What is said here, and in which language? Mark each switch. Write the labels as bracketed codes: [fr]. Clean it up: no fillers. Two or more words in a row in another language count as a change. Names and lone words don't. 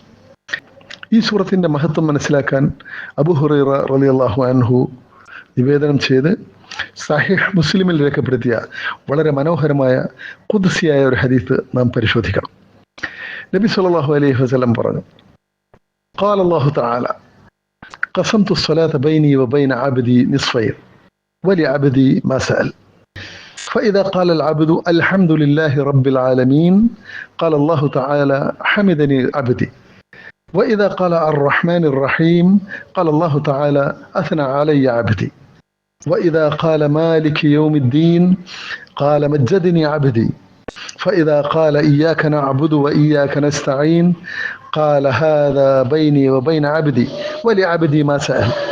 [ml] ഈ സൂറത്തിൻ്റെ മഹത്വം മനസ്സിലാക്കാൻ അബൂ ഹുറൈറ [ar] رضي الله عنه [ml] നിവേദനം ചെയ്ത് സഹീഹ് മുസ്ലിമിൽ രേഖപ്പെടുത്തിയ വളരെ മനോഹരമായ ഖുദ്സിയായ ഒരു ഹദീസ് നാം പരിശോധിക്കണം. [ar] النبي صلى الله عليه وسلم പറഞ്ഞു, قال الله تعالى قسمت الصلاة بيني وبين عبدي نصفين ولعبدي ما سأل فإذا قال العبد الحمد لله رب العالمين قال الله تعالى حمدني عبدي وإذا قال الرحمن الرحيم قال الله تعالى أثنى علي عبدي وإذا قال مالك يوم الدين قال مجدني عبدي فإذا قال إياك نعبد وإياك نستعين قال هذا بيني وبين عبدي ولعبدي ما سأل